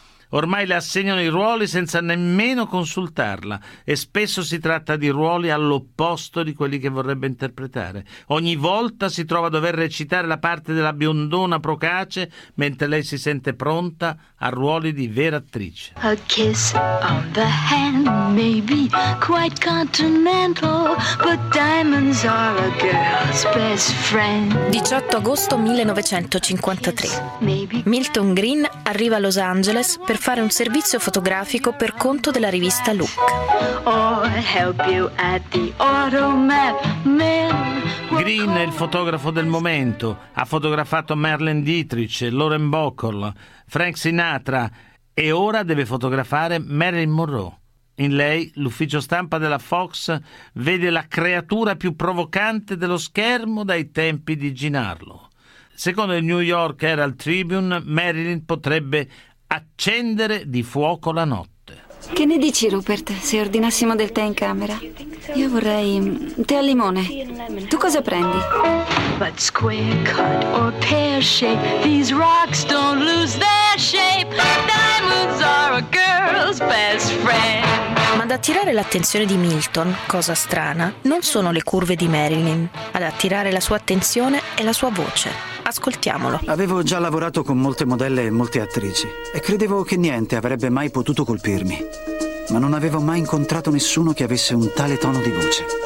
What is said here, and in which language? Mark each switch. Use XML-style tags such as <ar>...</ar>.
<it>Ormai le assegnano i ruoli senza nemmeno consultarla e spesso si tratta di ruoli all'opposto di quelli che vorrebbe interpretare. Ogni volta si trova a dover recitare la parte della biondona procace mentre lei si sente pronta a ruoli di vera attrice.</it> <en>A kiss on the hand may be quite continental, but diamonds are a girl's best friend.</en> <it>18 agosto 1953. Milton Green arriva a Los Angeles per fare un servizio fotografico per conto della rivista Look. Green è il fotografo del momento. Ha fotografato Marlene Dietrich, Lauren Bacall, Frank Sinatra e ora deve fotografare Marilyn Monroe. In lei, l'ufficio stampa della Fox vede la creatura più provocante dello schermo dai tempi di Jean Harlow. Secondo il New York Herald Tribune, Marilyn potrebbe accendere di fuoco la notte. Che ne dici, Rupert, se ordinassimo del tè in camera? Io vorrei tè al limone. Tu cosa prendi?</it> <en>But square cut or pear shape, these rocks don't lose their shape. Diamonds are a girl's best friend.</en> <it>Ma ad attirare l'attenzione di Milton, cosa strana, non sono le curve di Marilyn. Ad attirare la sua attenzione è la sua voce. Ascoltiamolo. Avevo già lavorato con molte modelle e molte attrici e credevo che niente avrebbe mai potuto colpirmi. Ma non avevo mai incontrato nessuno che avesse un tale tono di voce.</it>